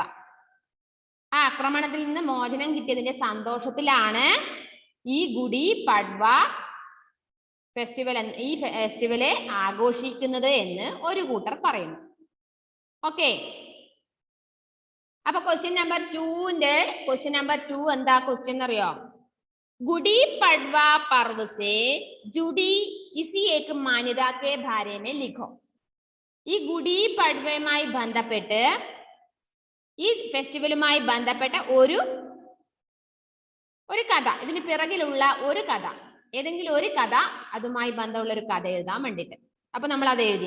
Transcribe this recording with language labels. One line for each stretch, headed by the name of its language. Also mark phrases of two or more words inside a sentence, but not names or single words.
Malayalam: ആ ആക്രമണത്തിൽ നിന്ന് മോചനം കിട്ടിയതിന്റെ സന്തോഷത്തിലാണ് ഈ ഗുഡി പഡ്വ ഈ ഫെസ്റ്റിവല് ആഘോഷിക്കുന്നത് എന്ന് ഒരു കൂട്ടർ പറയുന്നു. ഓക്കെ. അപ്പൊ
English: question number
Malayalam: 2 എന്താ ക്വസ്റ്റ്യൻ അറിയോ?
Hindi: गुड़ी पड़वा पर्व से जुड़ी किसी एक मान्यता के बारे में लिखो.
Malayalam: ഈ ഗുഡി പഡ്വയുമായി ബന്ധപ്പെട്ട്, ഈ ഫെസ്റ്റിവലുമായി ബന്ധപ്പെട്ട ഒരു കഥ, ഇതിന് പിറകിലുള്ള ഒരു കഥ, ഏതെങ്കിലും ഒരു കഥ, അതുമായി ബന്ധമുള്ള ഒരു കഥ എഴുതാൻ വേണ്ടിട്ട്. അപ്പൊ നമ്മൾ അത് എഴുതി.